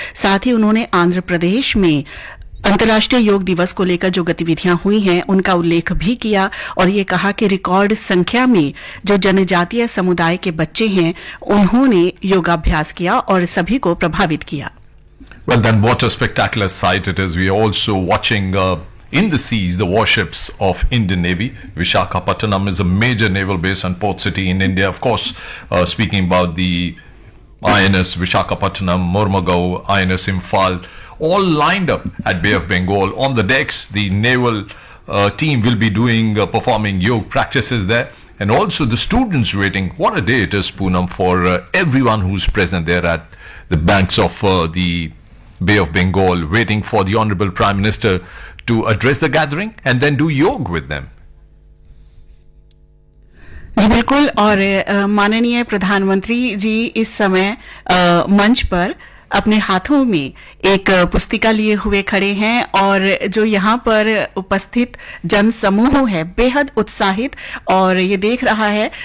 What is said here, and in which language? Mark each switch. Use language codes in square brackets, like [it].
[hi] साथ ही उन्होंने आंध्र प्रदेश में अंतर्राष्ट्रीय योग दिवस को लेकर जो गतिविधियां हुई हैं उनका उल्लेख भी किया और ये कहा कि रिकॉर्ड संख्या में जो जनजातीय समुदाय के बच्चे हैं उन्होंने योगाभ्यास किया और सभी को प्रभावित किया. [en] Well, then what a spectacular sight it is. We are also watching in the seas the warships of Indian Navy. Visakhapatnam is a major naval base and port city in India. Of course, speaking about the INS Visakhapatnam, Mormugao, INS Imphal, all lined up at Bay of Bengal. On the decks, the naval team will be performing yoga practices there, and also the students waiting. What a day it is, Poonam, for everyone who's present there at the banks of the Bay of Bengal, waiting for the Honorable Prime Minister to address the gathering and then do yoga with them. [hi] जी बिल्कुल. और माननीय प्रधानमंत्री जी इस समय मंच पर अपने हाथों में एक पुस्तिका लिए हुए खड़े हैं और जो यहाँ पर उपस्थित जन समूह है बेहद उत्साहित और ये देख रहा है.